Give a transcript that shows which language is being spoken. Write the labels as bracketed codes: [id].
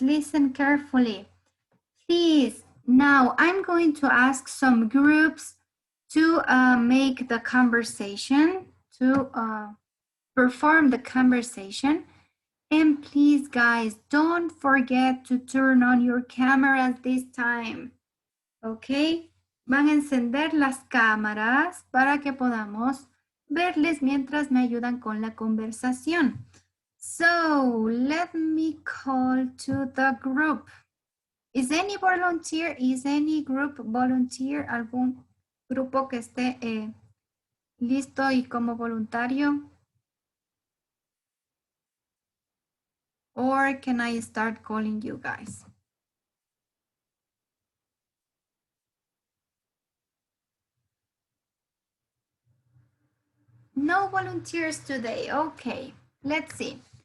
[en] Listen carefully. Please, now I'm going to ask some groups to make the conversation, to perform the conversation. And please, guys, don't forget to turn on your cameras this time. Okay? [es] Van a encender las cámaras para que podamos verles mientras me ayudan con la conversación. [en] So, let me call to the group. Is any volunteer? Is any group volunteer? [es] ¿Algún grupo que esté listo y como voluntario? [en] Or can I start calling you guys? No volunteers today. Okay, let's see.